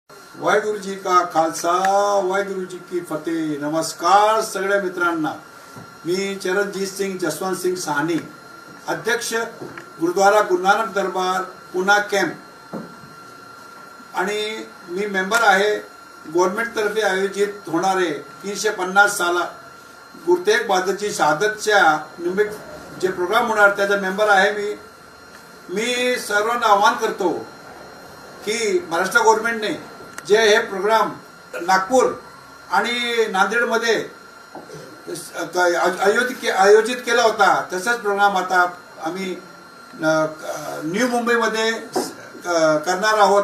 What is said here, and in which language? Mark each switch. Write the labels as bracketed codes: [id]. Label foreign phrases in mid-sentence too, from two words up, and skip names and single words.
[pa] ਵਾਹਿਗੁਰੂ ਜੀ ਕਾ ਖਾਲਸਾ ਵਾਹਿਗੁਰੂ ਜੀ ਕੀ ਫਤਹਿ। [mr] नमस्कार सगळ्या मित्रांना, मी चरणजीत सिंग जसवंत सिंग साहनी, अध्यक्ष गुरुद्वारा गुरु नानक दरबार पुना कॅम्प, आणि मी मेंबर आहे गव्हर्नमेंट तर्फे आयोजित होणारे 350 साला गुरु तेग बहादुरची शहादतच्या निमित्त जे प्रोग्राम होणार त्याचा मेंबर आहे मी सर्वांना आवाहन करतो की महाराष्ट्र गव्हर्नमेंटने जे हे प्रोग्राम नागपूर आणि नांदेडमध्ये आयोजित केला होता तसाच प्रोग्राम आता आम्ही न्यू मुंबईमध्ये करणार आहोत।